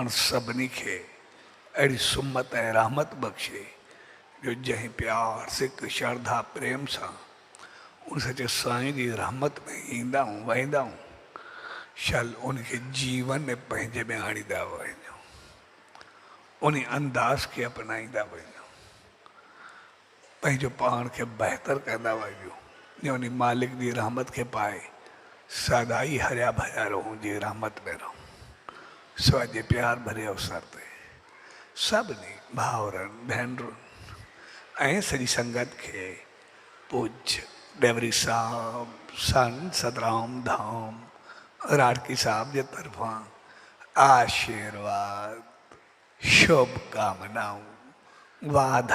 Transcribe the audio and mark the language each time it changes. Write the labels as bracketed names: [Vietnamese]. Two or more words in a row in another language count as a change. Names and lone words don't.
[Sindhi] सभिनी खे अहिड़ी सुमत ऐं रहमत बख़्शे जो जंहिं प्यार सिक श्रद्धा प्रेम सां उन सचे साईं जी रहमत में ईंदा आहियूं वहींदा आहियूं, शल उनखे जीवन में पंहिंजे में आणींदा वञूं, उन अंदाज़ खे अपनाईंदा वञूं, पंहिंजो पाण खे बहितर कंदा वञूं, जो उन मालिक जी रहमत खे पाए सदा ई हरिया भरिया रहूं जी रहमत में रहूं। स्वजे प्यार भरे अवसर ते सभिनी भाउरनि भेनरुनि ऐं सॼी संगत खे पूज्य डेवरी साहब संत सतराम धाम राडकी साहब जे तरफ़ां आशीर्वाद शुभकामनाऊं वाधायूं।